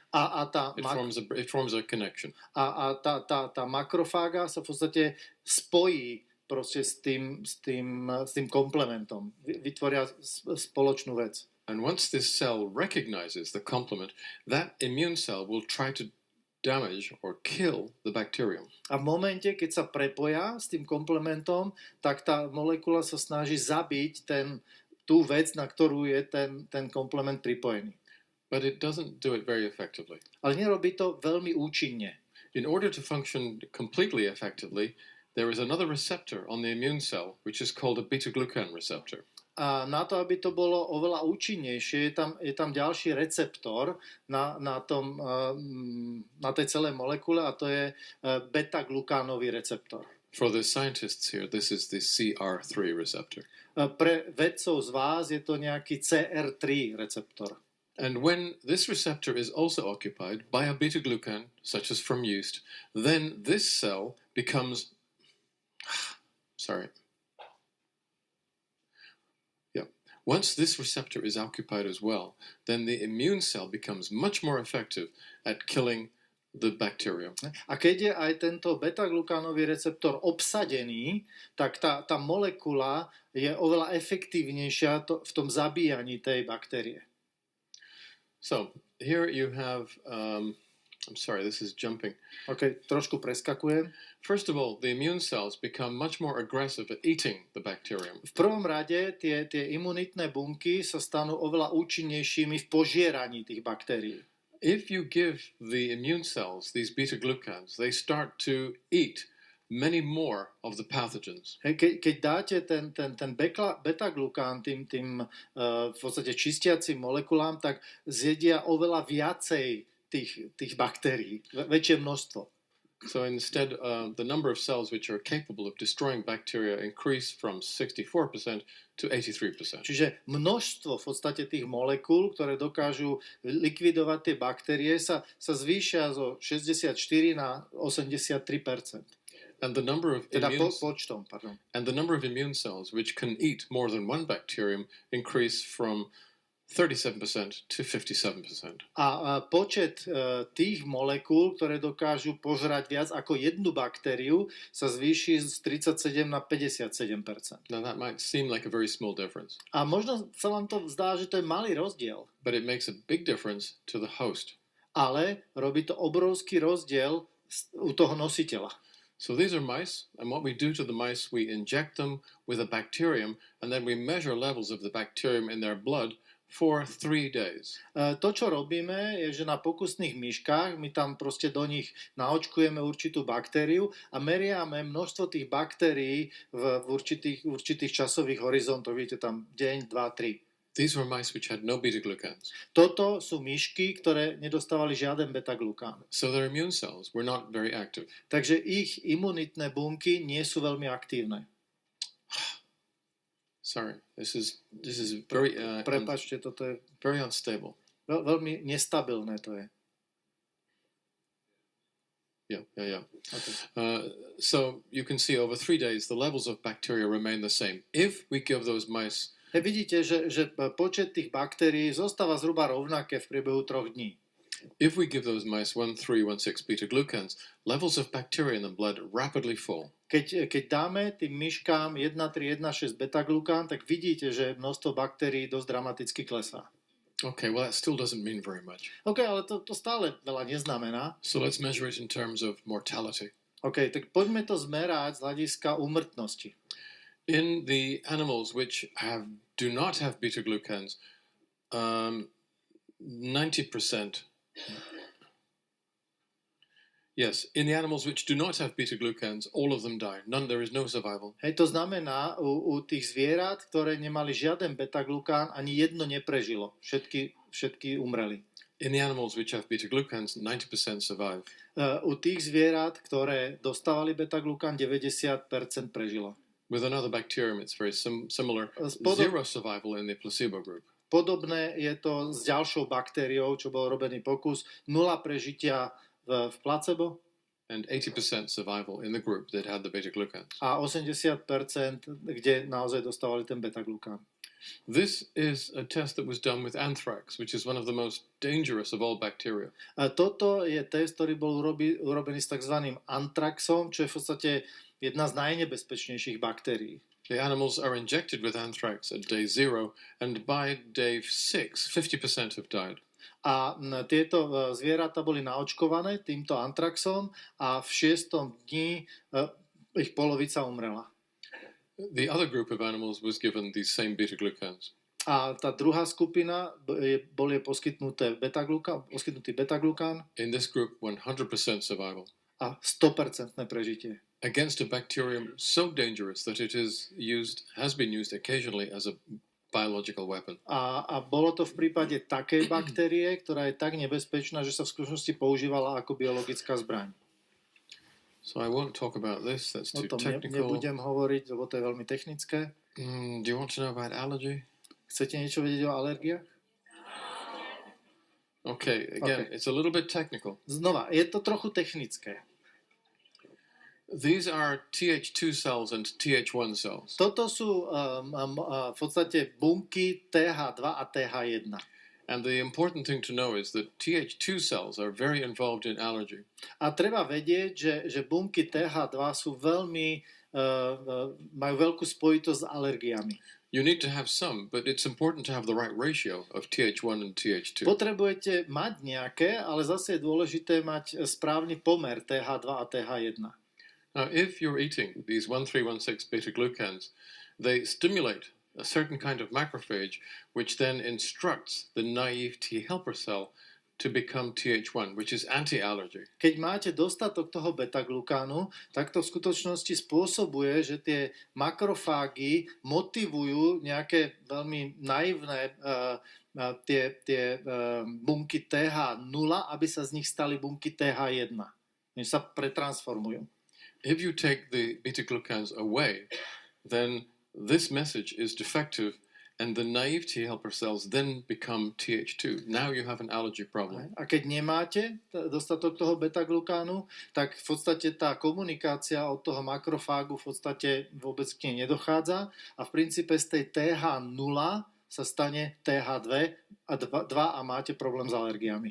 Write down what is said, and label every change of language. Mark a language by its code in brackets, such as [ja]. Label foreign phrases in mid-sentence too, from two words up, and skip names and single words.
[en] It forms a connection. [sk] A tá makrofága sa v podstate spojí proste s tým komplementom. Vytvoria spoločnú vec. [en] And once this cell recognizes the complement, that immune cell will try to damage or kill the bacterium. [sk] A v momente, keď sa prepoja s tým komplementom, tak tá molekula sa snaží zabiť tú vec, na ktorú je ten komplement pripojený. [en] But it doesn't do it very effectively. [sk] Ale nerobí to veľmi účinne. [en] In order to function completely effectively, there is another receptor on the immune cell, which is called a beta-glucan receptor. [sk] A na to, aby to bolo oveľa účinnejšie, je tam ďalší receptor na tej celej molekule a to je beta-glukánový receptor. [en] For the scientists here, this is the CR3 receptor. [sk] Pre vedcov z vás je to nejaký CR3 receptor. [en] And when this receptor is also occupied by a beta-glucan, such as from yeast, then this cell becomes... Once this receptor is occupied as well, then the immune cell becomes much more effective at killing the bacterium. [sk] A keď je aj tento beta-glukánový receptor obsadený, tak tá molekula je oveľa efektívnejšia v tom zabíjaní tej baktérie. [en] So, here you have... I'm sorry, this is jumping. [sk] OK, trošku preskakujem. [en] First of all, the immune cells become much more aggressive at eating the bacterium. [sk] V prvom rade tie imunitné bunky sa stanú oveľa účinnejšími v požieraní tých baktérií. [en] If you give the immune cells these beta-glucans, they start to eat many more of the pathogens. [sk] Keď dáte ten beta-glukán tým v podstate čistiacim molekulám, tak zjedia oveľa viacej tých baktérií, väčšie množstvo. [en] So instead, the number of cells which are capable of destroying bacteria increase from 64% to 83%. [sk] Čiže množstvo v podstate tých molekúl, ktoré dokážu likvidovať tie baktérie, sa zvýšia zo 64 na 83%. [en] And the number of [sk] počtom, [en] and the number of immune cells which can eat more than one bacterium increase from 37% to 57%. [sk] A počet tých molekúl, ktoré dokážu požrať viac ako jednu baktériu, sa zvýši z 37 na 57%. [en] Now that might seem like a very small difference, [sk] A možno sa vám to zdá, že to je malý rozdiel, [en] but it makes a big difference to the host. [sk] ale robí to obrovský rozdiel u toho nositeľa. [en] So these are mice, and what we do to the mice, we inject them with a bacterium, and then we measure levels of the bacterium in their blood for 3 days. [sk] To, čo robíme, je, že na pokusných myškách my tam proste do nich naočkujeme určitú baktériu a meriame množstvo tých baktérií v určitých časových horizontoch. Vidíte tam deň, 2, 3. [en] These were mice which had no beta-glucans. [sk] Toto sú myšky, ktoré nedostávali žiaden beta-glukán. [en] So their immune cells were not very active. [sk] Takže ich imunitné bunky nie sú veľmi aktívne. [en] Sorry, this is very [sk] Prepáčte, toto je [en] very unstable. [sk] veľmi nestabilné to je. [en] Yeah. Okay. So you can see over 3 days the levels of bacteria remain the same. If we give those mice [sk] Vidíte, že počet tých baktérií zostáva zhruba rovnaké v priebehu 3 dní. [en] If we give those mice 1,3,1,6 beta-glucans, levels of bacteria in the blood rapidly fall. [sk] Keď dáme tým myškám 1,3,1,6 beta-glukán, tak vidíte, že množstvo baktérií dosť dramaticky klesá. [en] Okay, well that still doesn't mean very much. [sk] OK, ale to stále veľa neznamená. [en] So let's measure it in terms of mortality. [sk] OK, tak poďme to zmerať z hľadiska úmrtnosti. [en] In the animals which do not have beta-glucans, 90%. Yes, in the animals which do not have beta-glucans, all of them die. There is no survival. [sk] Hej, to znamená, u tých zvierat, ktoré nemali žiaden beta-glukán, ani jedno neprežilo. Všetky umreli. [en] In the animals which have beta-glucans, 90% survive. [sk] U tých zvierat, ktoré dostávali beta-glukán, 90% prežilo. [en] With another bacterium, it's very similar. Zero survival in the placebo group. [sk] Podobné je to s ďalšou baktériou, čo bol robený pokus. 0 prežitia v placebo. [en] And 80% survival in the group that had the beta-glucans. [sk] A 80%, kde naozaj dostávali ten beta-glukán. [en] This is a test that was done with anthrax, which is one of the most dangerous of all bacteria. [sk] A toto je test, ktorý bol urobený s tzv. Anthraxom, čo je v podstate jedna z najnebezpečnejších baktérií. [en] The animals are injected with anthrax at day 0, and by day 6, 50% have died. [sk] A tieto zvieratá boli naočkované týmto anthraxom a v 6. dni ich polovica umrela. [en] The other group of animals was given these same beta-glucans. [sk] A tá druhá skupina boli poskytnutý beta-glukán. [en] In this group, 100% survival. [sk] A 100% prežitie. [en] Against a bacterium so dangerous that it has been used occasionally as a biological weapon. [sk] A bolo to v prípade takej baktérie, ktorá je tak nebezpečná, že sa v skutočnosti používala ako biologická zbraň. [en] So I won't talk about this, that's too [sk] O tom [en] technical. [sk] nebudem hovoriť, lebo to je veľmi technické. [en] Do you want to know about allergy? [sk] Chcete niečo vedieť o alergiách? [en] Okay, again, It's a little bit technical. [sk] Znova, je to trochu technické. [en] These are Th2 cells and Th1 cells. [sk] Toto sú v podstate bunky TH2 a TH1. [en] And the important thing to know is that Th2 cells are very involved in allergy. [sk] A treba vedieť, že bunky TH2 sú veľmi, majú veľkú spojitosť s alergiami. [en] You need to have some, but it's important to have the right ratio of Th1 and Th2. [sk] Potrebujete mať nejaké, ale zase je dôležité mať správny pomer TH2 a TH1. [en] Now, if you're eating these 1,3,1,6 beta-glucans, they stimulate a certain kind of macrophage, which then instructs the naive T helper cell to become Th1, which is anti-allergy. [sk] Keď máte dostatok toho beta-glukánu, tak to v skutočnosti spôsobuje, že tie makrofágy motivujú nejaké veľmi naivné tie bunky TH0, aby sa z nich stali bunky TH1. Oni sa pretransformujú. [en] If you take the beta-glucans away, then this message is defective and the naive T helper cells then become Th2. Now you have an allergy problem. [sk] A keď nemáte dostatok toho beta-glukánu, tak v podstate tá komunikácia od toho makrofágu v podstate vôbec k nej nedochádza a v princípe z tej TH0 sa stane TH2 a máte problém s alergiami.